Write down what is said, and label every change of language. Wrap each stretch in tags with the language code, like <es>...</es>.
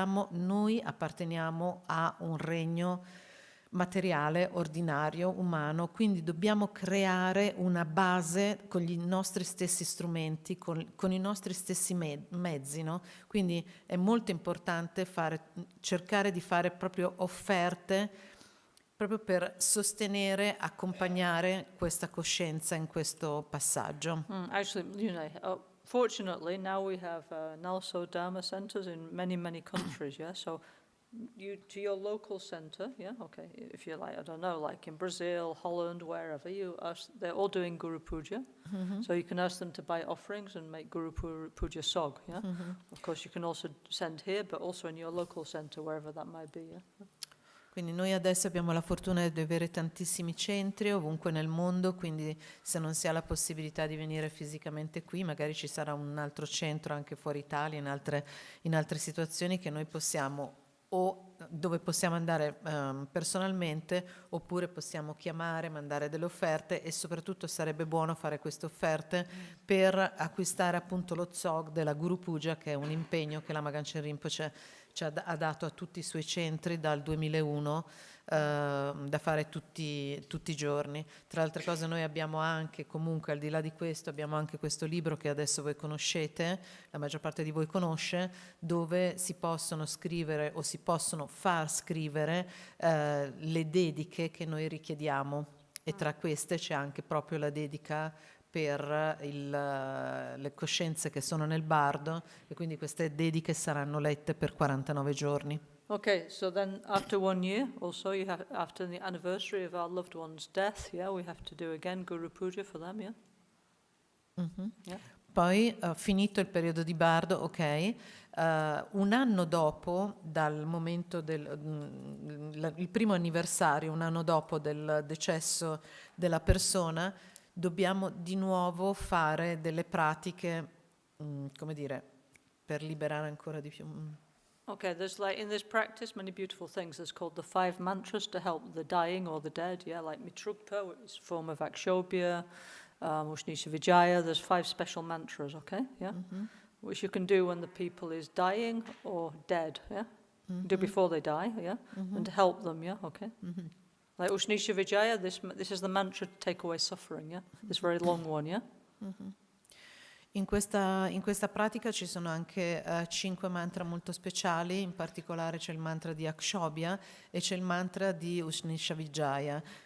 <it>noi apparteniamo a un regno materiale, ordinario, umano, quindi dobbiamo creare una base con i nostri stessi strumenti, con i nostri stessi mezzi, no? Quindi è molto importante cercare di fare proprio offerte proprio per sostenere, accompagnare questa coscienza in questo passaggio.</it> <en>Actually, fortunately now we have Nalso Dharma centers in many countries, yeah? So you to your local center, yeah, okay, if you like, I don't know, like in Brazil, Holland, wherever, they're all doing Guru Puja, so you can ask them to buy offerings and make Guru Puja Sog, yeah? Of course you can also send here, but also in your local center, wherever that might be, yeah?</en> <it>Quindi noi adesso abbiamo la fortuna di avere tantissimi centri ovunque nel mondo, quindi se non si ha la possibilità di venire fisicamente qui, magari ci sarà un altro centro anche fuori Italia, in altre situazioni che noi possiamo dove possiamo andare personalmente, oppure possiamo chiamare, mandare delle offerte, e soprattutto sarebbe buono fare queste offerte per acquistare appunto lo Zog della Guru Puja, che è un impegno che Lama Ganchen Rinpoche ha dato a tutti i suoi centri dal 2001, da fare tutti i giorni. Tra altre cose noi abbiamo anche, comunque al di là di questo, abbiamo anche questo libro che adesso voi conoscete, la maggior parte di voi conosce, dove si possono scrivere o si possono far scrivere le dediche che noi richiediamo, e tra queste c'è anche proprio la dedica per le coscienze che sono nel bardo, e quindi queste dediche saranno lette per 49 giorni.</it> <en>Okay, so then after 1 year, also after the anniversary of our loved one's death, yeah, we have to do again Guru Puja for them, yeah? Yeah.</en> <it>Poi, finito il periodo di bardo, ok, un anno dopo, dal momento il primo anniversario, un anno dopo del decesso della persona, dobbiamo di nuovo fare delle pratiche, come dire, per liberare ancora di più.</it> <en>Okay, there's like in this practice many beautiful things. There's called the 5 mantras to help the dying or the dead, yeah, like Mitrugpa, which is a form of Akshobhya, Ushnisha Vijaya. There's 5 special mantras, okay, yeah, which you can do when the people is dying or dead, yeah, do before they die, yeah, and to help them, yeah, okay. Like Ushnisha Vijaya, this is the mantra to take away suffering, yeah, this very long one, yeah.</en> <it>In questa pratica ci sono anche 5 mantra molto speciali, in particolare c'è il mantra di Akshobhya e c'è il mantra di Ushnisha Vijaya.</it>